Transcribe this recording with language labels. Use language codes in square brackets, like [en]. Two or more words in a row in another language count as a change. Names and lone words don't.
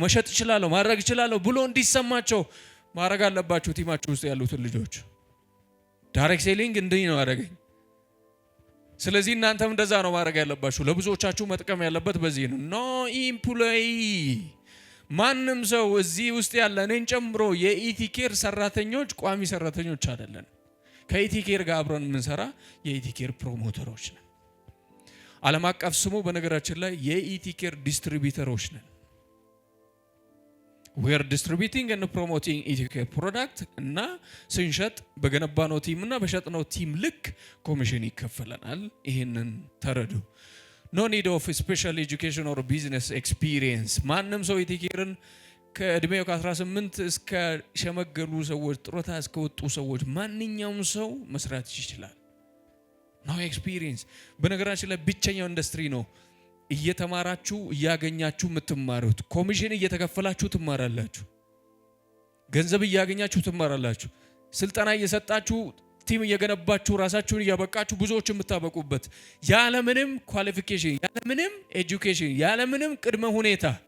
[am] መሸጥ እችላለሁ፣ ማድረግ እችላለሁ ብሎ እንዲሰማቸው ማድረግ አለባችሁ። ቲማችሁ ውስጥ ያሉትን ልጆች [en] direct selling [am] እንዲህ ነው ያደረገኝ። ስለዚህ እናንተም እንደዛ ነው ማድረግ ያለባችሁ። ለብዙዎቻችሁ መጥቀም ያለበት በዚህ ነው። [en] no employee፣ [am] ማንም ሰው እዚህ ውስጥ ያለ እኔን ጨምሮ የኢቲኬር ሰራተኞች ቋሚ ሰራተኞች አይደለን። ከኢቲኬር ጋር አብረን የምንሰራ የኢቲኬር ፕሮሞተሮች ነን። ዓለም አቀፍ ስሙ በነገራችን ላይ የኢቲኬር ዲስትሪቢዩተሮች ነን። [en] we are distributing and promoting [am] ኢቲኬር ፕሮዳክት እና ስንሸጥ በገነባነው ቲም እና በሸጥነው ቲም ልክ ኮሚሽን ይከፈለናል። ይሄንን ተረዱ። [en] no need of special education or business experience። [am] ማንም ሰው ኢቲኬርን ከእድሜው ከ18 እስከ ሸመገሉ ሰዎች፣ ጡረታ እስከወጡ ሰዎች ማንኛውም ሰው መስራት ይችላል። [en] no experience። [am] በነገራችን ላይ ብቸኛው ኢንዱስትሪ ነው እየተማራችሁ እያገኛችሁ የምትማሩት። ኮሚሽን እየተከፈላችሁ ትማራላችሁ፣ ገንዘብ እያገኛችሁ ትማራላችሁ። ስልጠና እየሰጣችሁ ቲም እየገነባችሁ ራሳችሁን እያበቃችሁ ብዙዎች የምታበቁበት ያለምንም ኳሊፊኬሽን፣ ያለምንም ኤጁኬሽን፣ ያለምንም ቅድመ ሁኔታ